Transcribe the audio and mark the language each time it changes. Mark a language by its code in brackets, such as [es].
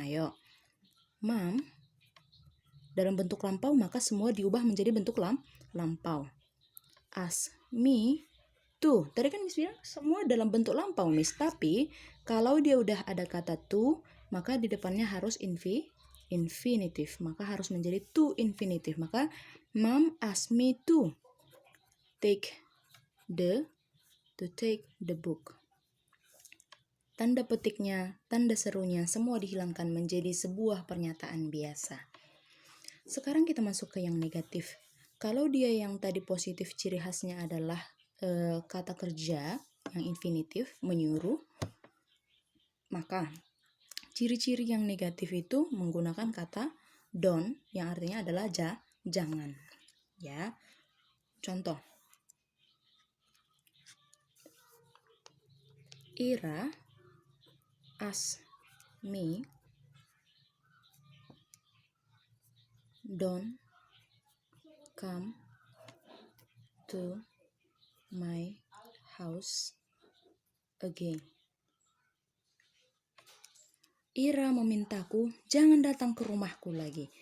[id] Ayo. Mom, dalam bentuk lampau, maka semua diubah menjadi bentuk lampau. [en] Ask me to. [id] Tadi kan Miss bilang semua dalam bentuk lampau, Miss. Tapi kalau dia udah ada kata to, maka di depannya harus infinitive. Maka harus menjadi to infinitive. [en] Maka Mom asked me to take the book. [id] Tanda petiknya, tanda serunya, semua dihilangkan menjadi sebuah pernyataan biasa. Sekarang kita masuk ke yang negatif. Kalau dia yang tadi positif ciri khasnya adalah kata kerja yang infinitif, menyuruh, maka ciri-ciri yang negatif itu menggunakan kata don't yang artinya adalah jangan. Ya. Contoh. [en] Ira asked me don't come to my house again. [id] Ira memintaku jangan datang ke rumahku lagi.